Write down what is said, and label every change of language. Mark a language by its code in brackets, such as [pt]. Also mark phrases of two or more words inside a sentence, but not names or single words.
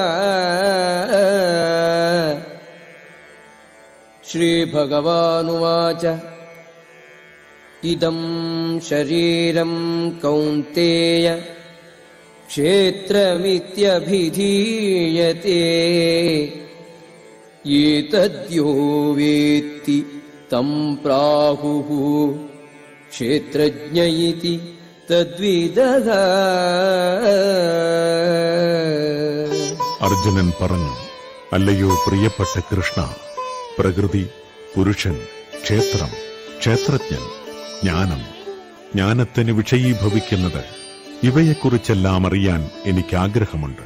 [sa] श्रीभगवानुवाच इदं शरीरं कौन्तेय क्षेत्रमित्यभिधीयते एतद्यो वेत्ति तं प्राहुः क्षेत्रज्ञ इति തദ്വിദഃ. [ml] അർജുനൻ പറഞ്ഞു, അല്ലയോ പ്രിയപ്പെട്ട കൃഷ്ണ, പ്രകൃതി, പുരുഷൻ, ക്ഷേത്രം, ക്ഷേത്രജ്ഞൻ, ജ്ഞാനം, ജ്ഞാനത്തിന് വിഷയീഭവിക്കുന്നത്, ഇവയെക്കുറിച്ചെല്ലാം അറിയാൻ എനിക്കാഗ്രഹമുണ്ട്.